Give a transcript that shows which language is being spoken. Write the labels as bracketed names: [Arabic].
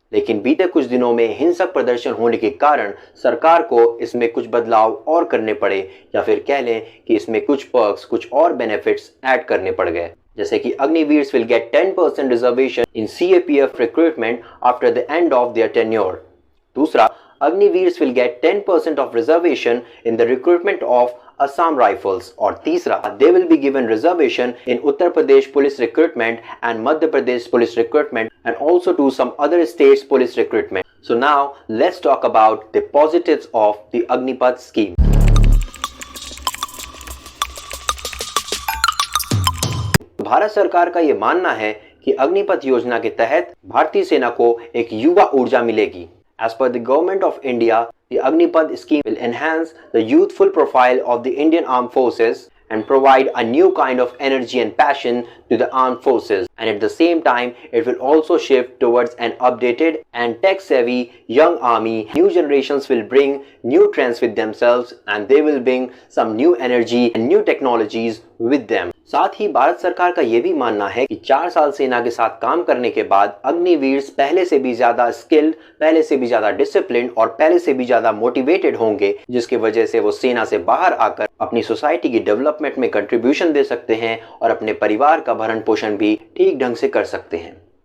[Hindi] लेकिन बीते कुछ दिनों में हिंसक प्रदर्शन होने के कारण सरकार को इसमें कुछ बदलाव और करने पड़े, या फिर कह लें कि इसमें कुछ पर्क्स, कुछ और बेनिफिट्स ऐड करने पड़ गए। जैसे कि [English] Agniveers will get 10% reservation in CAPF recruitment after the end of their tenure. दूसरा, Agniveers will get 10% of reservation in the recruitment of Assam Rifles। [Hindi] और तीसरा, [English] they will be given reservation in Uttar Pradesh police recruitment and Madhya Pradesh police recruitment and also to some other states police recruitment। So now let's talk about the positives of the Agnipath scheme। [Hindi] Bharat सरकार का ये मानना है कि अग्निपथ योजना के तहत भारतीय सेना को एक युवा ऊर्जा मिलेगी। [English] As per the government of India, the Agnipath scheme will enhance the youthful profile of the Indian Armed Forces and provide a new kind of energy and passion to the armed forces, and at the same time it will also shift towards an updated and tech savvy young army. New generations will bring new trends with themselves and they will bring some new energy and new technologies with them। [Hindi] साथ ही भारत सरकार का यह भी मानना है कि 4 साल सेना के साथ काम करने के बाद अग्निवीर्स पहले से भी ज्यादा स्किल्ड, पहले से भी ज्यादा डिसिप्लिन और पहले से भी ज्यादा मोटिवेटेड होंगे, जिसकी वजह से वो सेना से बाहर आकर अपनी सोसाइटी की डेवलपमेंट में कंट्रीब्यूशन दे सकते हैं और अपने परिवार का भरण पोषण भी ठीक ढंग से कर सकते हैं।